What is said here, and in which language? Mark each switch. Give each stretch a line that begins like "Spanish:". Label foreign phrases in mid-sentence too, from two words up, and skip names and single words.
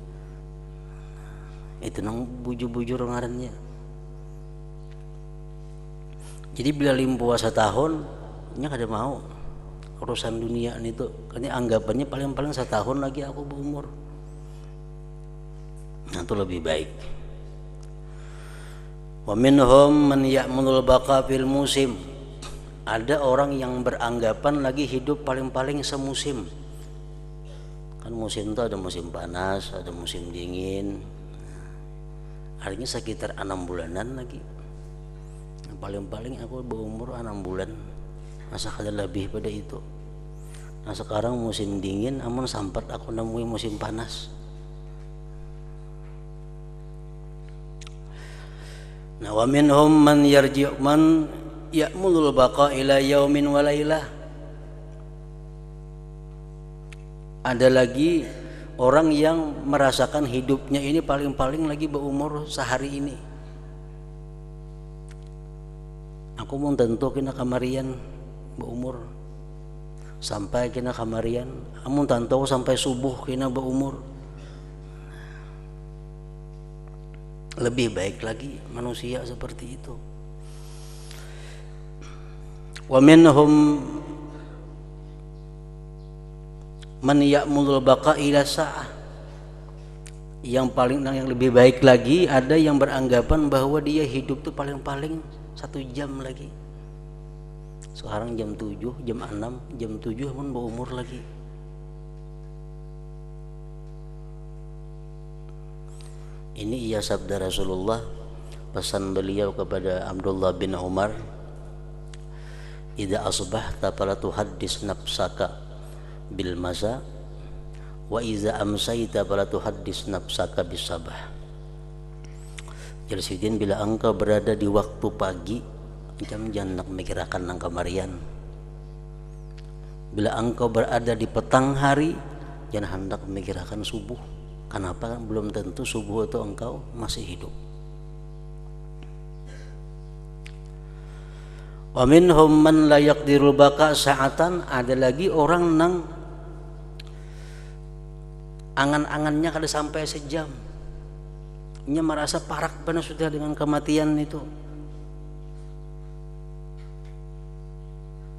Banjar: Itu nang bujur-bujur ngarannya. Jadi bila limpuah setahun, nya kada mau urusan dunia itu.
Indonesian: Karena anggapannya paling-paling setahun lagi aku berumur. Nah, itu lebih baik.
Arabic: ومنهم من يأمل البقاء في الموسم.
Indonesian: Ada orang yang beranggapan lagi hidup paling-paling semusim. Kan musim itu ada musim panas, ada musim dingin. Artinya sekitar 6 bulanan lagi. Paling-paling aku berumur 6 bulan.
Banjar: Masa kada lebih pada itu. Nah, sekarang musim dingin, amun sampai aku nemui musim panas. Nah,
Arabic: ومنهم من يرجع من يأمل البقاء إلى يوم وليلة.
Indonesian: Ada lagi orang yang merasakan hidupnya ini paling-paling lagi berumur sehari ini.
Banjar: Aku mau tentu kena kamarian berumur sampai kena kamarian, amun tentu sampai subuh kena berumur.
Indonesian: Lebih baik lagi manusia seperti itu.
Arabic: ومنهم من يأمل البقاء إلى ساعة.
Indonesian: Yang lebih baik lagi, ada yang beranggapan bahwa dia hidup tuh paling-paling 1 jam lagi. Sekarang jam 7, jam 6, jam 7 pun berumur lagi. Ini ia sabda Rasulullah, pesan beliau kepada Abdullah bin Umar,
Arabic: إذا أصبحت فلا تحدث نفسك بالمساء وإذا أمسيت فلا تحدث نفسك بالصباح.
Indonesian: Jalsidin, bila engkau berada di waktu pagi, jangan nak mikirakan nang kamarian. Bila engkau berada di petang hari, jangan hendak memikirkan subuh. Kenapa? Belum tentu subuh itu engkau masih hidup.
Arabic: ومنهم من لا يقدر البقاء ساعة.
Indonesian: Ada lagi orang nang angan-angannya kada sampai sejam.
Banjar: Nya merasa parak benar sudah dengan kematian itu.